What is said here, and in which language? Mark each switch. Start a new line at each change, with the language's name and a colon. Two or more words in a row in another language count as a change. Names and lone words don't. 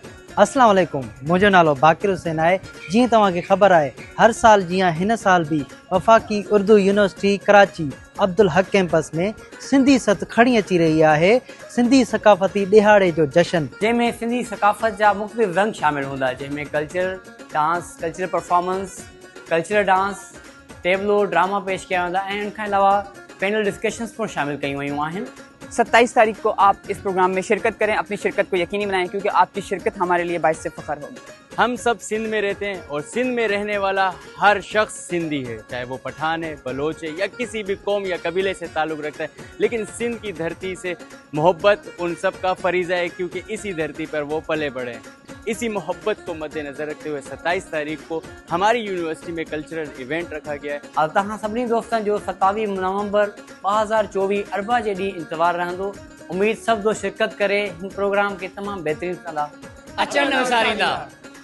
Sindhi: अस्सलाम वालेकुम, मुझो नालो बाकिर हुसैन है। जी तव्हांखे ख़बर है, हर साल जियां हिन साल भी वफ़ाक़ी उर्दू यूनिवर्सिटी कराची अब्दुल हक कैंपस में सिंधी सत खड़ी अची रही है। सिंधी सकाफ़ती ॾिहाड़े जो जश्न, जैमें सिंधी सकाफ़त जा मुख़्तलिफ़ रंग शामिल हूंदा, जैमें
English: culture dance, cultural performance, cultural dance, tableau drama
Sindhi: पेश किया वेंदा ऐं इनखां अलावा
English: panel discussions
Sindhi: पिणु शामिल कयूं वयूं आहिनि।
Urdu: 27 تاریخ کو آپ اس پروگرام میں شرکت کریں، اپنی شرکت کو یقینی بنائیں، کیونکہ آپ کی شرکت ہمارے لیے باعث سے فخر ہوگی. ہم سب سندھ میں رہتے ہیں اور سندھ میں رہنے والا ہر شخص سندھی ہے، چاہے وہ پٹھان ہے، بلوچ ہے یا کسی بھی قوم یا قبیلے سے تعلق رکھتا ہے. لیکن سندھ کی دھرتی سے محبت ان سب کا فریضہ ہے، کیونکہ اسی دھرتی پر وہ پلے بڑھے ہیں. اسی محبت کو مدنظر رکھتے ہوئے 27 تاریخ کو ہماری یونیورسٹی میں
English: cultural event
Urdu: رکھا گیا ہے.
Sindhi: और तव्हां सभिनी दोस्तनि जो 27 नवंबर 2024 अरबा जे ॾींहुं इंतज़ारु रहंदो। उम्मीद सभु दोस्त शिरकत करे हिन प्रोग्राम खे तमामु बहितरीनु कंदा। अचण न विसारींदा।